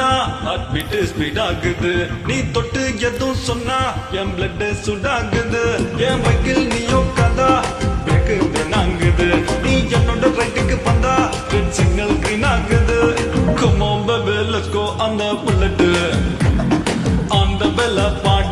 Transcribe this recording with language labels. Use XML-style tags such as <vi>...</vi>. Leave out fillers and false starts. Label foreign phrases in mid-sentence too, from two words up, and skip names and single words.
<en>heart beat speed</en> <ta>ஆகுது நீ தொட்டு எதுவும் சொன்னா என் பிளட் சுடாகுது என் பைக்கில் நீயோ கதா பிரேக்கு ஆகுது நீ என்னோட ரைட்டுக்கு வந்தா</ta> <en>red signal green</en> <ta>ஆகுது</ta> <en>come on baby let's go on the bullet on the bella</en>